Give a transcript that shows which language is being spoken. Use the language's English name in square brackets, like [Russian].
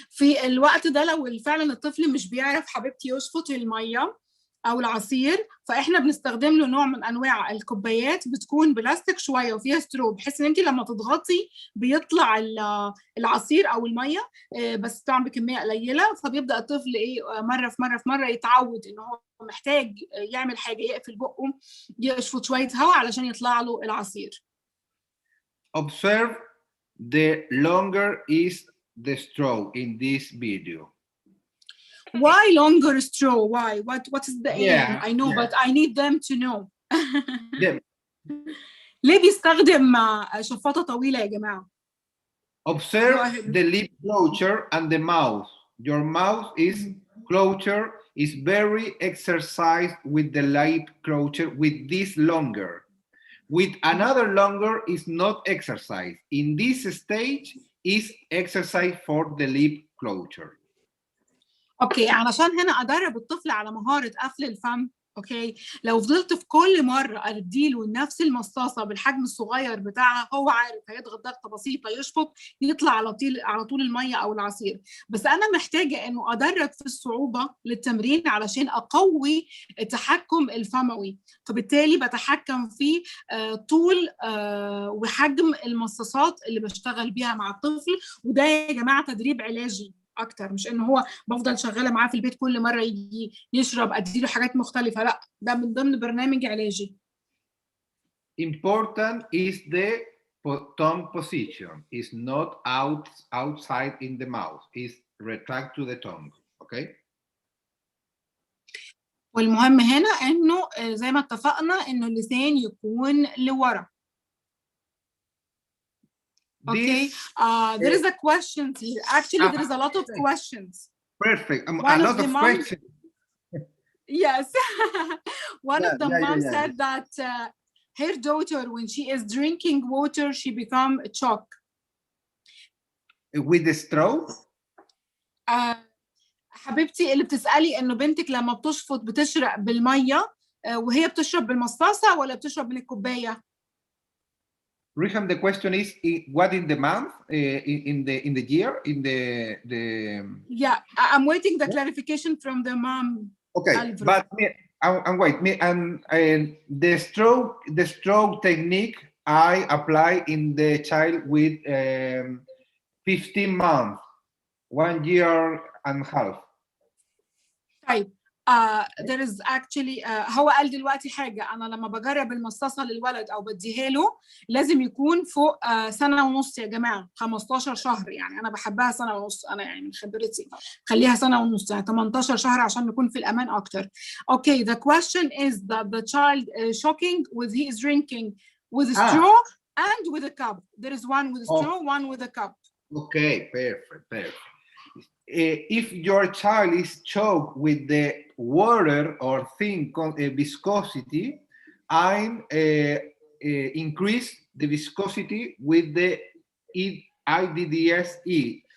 [Arabic] في الوقت ده لو فعلا الطفل مش بيعرف حبيبتي يشفط الميه او العصير فاحنا بنستخدم له نوع من انواع الكوبايات بتكون بلاستيك شويه وفيها سترو بحيث ان انت لما تضغطي بيطلع العصير او الميه بس طبعا بكميه قليله فبيبدا الطفل مره في مره يتعود ان هو محتاج يعمل حاجه يقفل بقه يشفط شويه هواء علشان يطلع له العصير. [English] Observe the longer is the straw in this video. Why longer straw? Why? What is the aim? I know, but I need them to know. [Arabic] ليه بيستخدم شفاطة طويلة يا جماعة؟ [English] Observe the lip closure and the mouth. Your mouth is closure is very exercised with the lip closure with this longer. With another longer is not exercise. In this stage is exercise for the lip closure. [Arabic] اوكي علشان هنا ادرب الطفل على مهاره قفل الفم. اوكي لو فضلت في كل مره اديله نفس المصاصه بالحجم الصغير بتاعها هو عارف هيضغط ضغطه بسيطه يشفط يطلع على طول الميه او العصير. بس انا محتاجه انه ادرب في الصعوبه للتمرين علشان اقوي التحكم الفموي فبالتالي بتحكم في طول وحجم المصاصات اللي بشتغل بيها مع الطفل وده يا جماعه تدريب علاجي اكتر مش ان هو بفضل شغاله معاه في البيت كل مره يجي يشرب اديله حاجات مختلفه لا ده من ضمن برنامج علاجي. [English] Important is the tongue position. Is not outside in the mouth. Is retract to the tongue. Okay. [Arabic] والمهم هنا انه زي ما اتفقنا انه اللسان يكون لورا. [English] Okay. There is a question here. Actually, there is a lot of questions. Perfect. One A of lot of questions. Yes. One of the moms yeah. said that her daughter, when she is drinking water, she become choke. With the straw? [Arabic] حبيبتي اللي بتسألي إنه بنتك لما بتشفط بتشرق بالمية وهي بتشرب بالمصاصة ولا بتشرب من الكوباية؟ [English] Riham, the question is what in the month, in the year, in the. Yeah, I'm waiting the clarification from the mom. Okay, Alvaro. but and wait, and the stroke technique I apply in the child with 15 months, 1 year and a half. [Arabic] طيب [English] there is actually [Arabic] هو قال دلوقتي حاجة، أنا لما بجرب المصاصة للولد أو بديها له لازم يكون فوق سنة ونص يا جماعة، 15 شهر يعني أنا بحبها سنة ونص، أنا يعني من خبرتي خليها سنة ونص يعني 18 شهر عشان نكون في الأمان أكتر. [English] Okay, the question is that the child shocking with he is drinking with a straw and with a cup. There is one with a straw, one with a cup. Okay, perfect. If your child is choked with the water or thin viscosity, I increase the viscosity with the IDDSE.